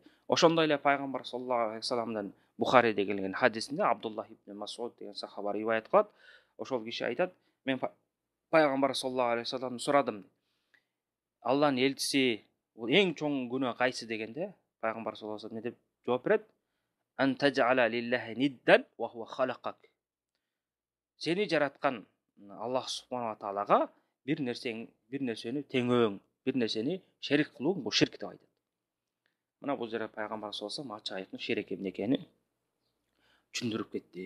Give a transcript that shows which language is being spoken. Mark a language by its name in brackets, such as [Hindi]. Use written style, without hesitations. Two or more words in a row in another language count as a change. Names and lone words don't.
[Kyrgyz] Ошондой эле пайгамбар [Arabic] صلى الله عليه [Kyrgyz] вассаламдын Бухариде келген хадисинде Абдуллах ибн Мас'уд деген сахаба риваят кылат. Ошол киши айтат: мен пайгамбар [Arabic] صلى الله عليه [Kyrgyz] вассаламдан сурадым. Алланын элчиси, бул эң чоң күнөө кайсы дегенде, пайгамбар [Arabic] صلى الله عليه وسلم [Kyrgyz] не деп жооп берет? [Arabic] أن تجعل لله ندا وهو خلقك. [Kyrgyz] Сени жараткан Аллах субхана таалага бир нерсени теңөөң, бир нерсени шерик кылууң бул ширк деп айтат. Мына бул жерде пайгамбар [Arabic] صلى الله عليه وسلم [Kyrgyz] ачык айкын ширк эмне экенин түшүндүрүп кетти.